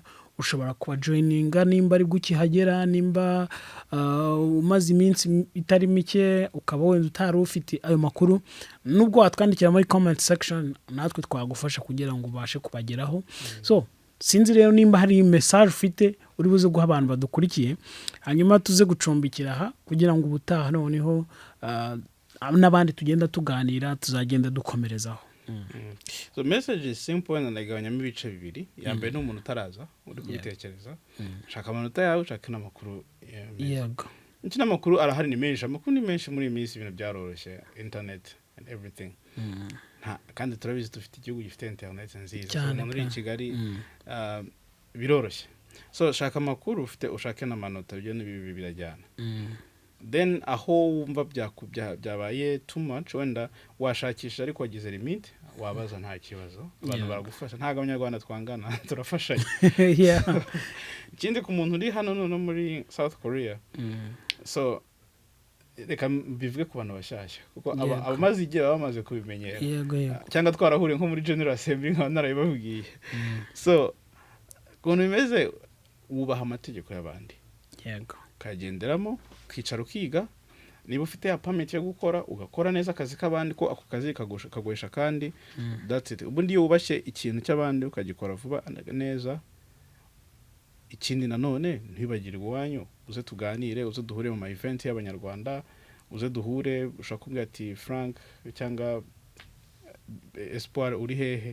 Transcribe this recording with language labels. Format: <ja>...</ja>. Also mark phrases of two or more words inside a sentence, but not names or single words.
<rw>Ushobora kuba joininga nimba ari gukihagera, nimba umaze iminsi itari mike ukaba wenda utari ufite ayo makuru, nubwo watwandikira muri</rw> <en>comment section</en> <rw>natwe twagufasha kugira ngo ubashe kubageraho. So sinzi rero nimba hari message ufite uri buze guha abantu badukurikiye, hanyuma tuze gucumbikira aha kugira ngo ubutaha noneho n'abandi tugenda tuganira tuzagenda dukomerezaho.</rw> <en>So message is simple</en> <rw>and nagabanyamo ibice bibiri. Yambere ni umuntu utaraza uri kubitekereza, shaka amanota yawe, shaka n'amakuru. Yego. Iki n'amakuru arahari ni menshi, amakuru ni menshi muri iminsi ibintu byaroroshye,</rw> <en>internet and everything.</en> <rw>Kandi turabizi dufite igihugu gifite internet nziza. Muri Kigali biroroshye. So shaka amakuru ufite, ushake n'amanota, byo ni birajyana. Then aho wumva byabaye</rw> <en>too much</en> <rw>wenda washakisha ariko wagize limit, wabaza nta kibazo, abantu baragufasha. Ntago abanyarwanda twangana, turafashanya. Ikindi ku muntu uri hano no muri South Korea. So reka bivuge ku bantu bashyashya kuko abamaze igihe bamaze kubimenyera, cyangwa twarahuriye nko muri General Assembly nka narabibabwiye. So kuntu bimeze wubaha amategeko y'abandi. Yego. Kagenderamo kwicara ukiga, niba ufite permit yo gukora ugakora neza akazi k'abandi ko ako kazi kagoyesha kandi</rw> <en>that's it.</en> <rw>Ubundi iyo wubashye ikintu cy'abandi ukagikora vuba neza. Ikindi nanone ntibagirwe iwanyu, uze tuganire, uze duhure mu event y'abanyarwanda, uze duhure, ushaka kumbwira ati Frank cyangwa Espoir uri hehe.</rw>